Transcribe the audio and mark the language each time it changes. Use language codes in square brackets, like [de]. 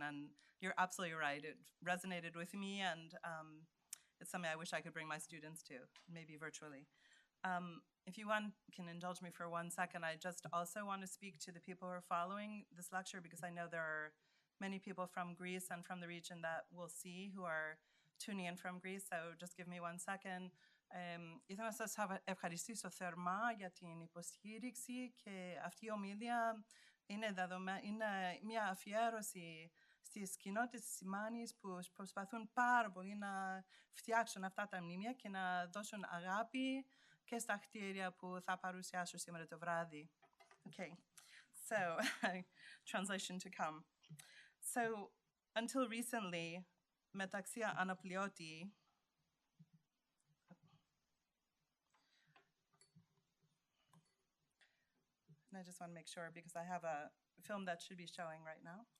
[en] And you're absolutely right; it resonated with me, and it's something I wish I could bring my students to, maybe virtually. if you can indulge me for 1 second, I just also want to speak to the people who are following this lecture, because I know there are many people from Greece and from the region that we'll see who are tuning in from Greece. So just give me 1 second. [el] Ήθελα να σας ευχαριστήσω θερμά για την υποστήριξη, και αυτή η ομιλία είναι μια αφιέρωση στις κοινότητες της Ημάνης που προσπαθούν πάρα πολύ να φτιάξουν αυτά τα μνημεία και να δώσουν αγάπη και στα κτίρια που θα παρουσιάσω σήμερα το βράδυ. [en] Okay, so translation to come. So until recently, [el] μεταξύ αναπληρώτη, [en] and I just want to make sure because I have a film that should be showing right now.